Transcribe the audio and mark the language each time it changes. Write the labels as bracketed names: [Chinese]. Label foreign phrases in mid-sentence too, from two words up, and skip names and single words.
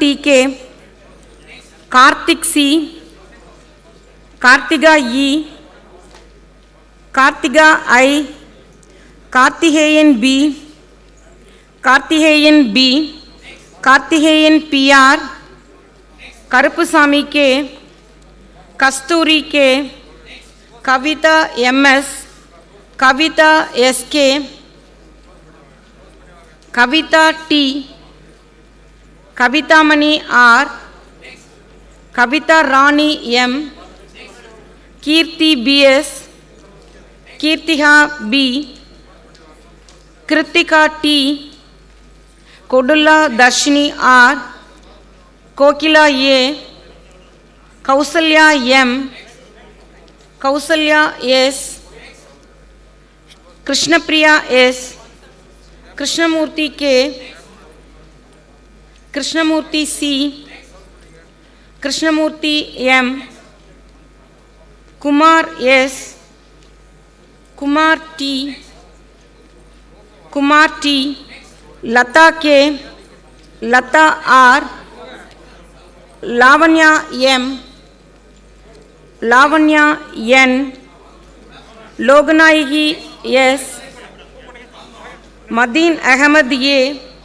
[English] T.K., Karthik C., Kartiga E., Kartiga I., Kartiheyan B., Kartiheyan B., Kartiheyan PR, Karupusami K., Kasturi K., Kavita MS, Kavita SK, Kavita T., Kavita Mani R., Kavita Rani M., Kirti BS, Kirtiha B., Kritika T., Kodulla Darshini R., Kokila A., Kausalya M., Kausalya S., Krishnapriya S., Krishnamurthy K., Krishnamurthy C., Krishnamurthy M., Kumar S., Kumar T., Kumar T., Lata K., Lata R., Lavanya M., Lavanya N., Loganayagi S., Madin Ahmed A.,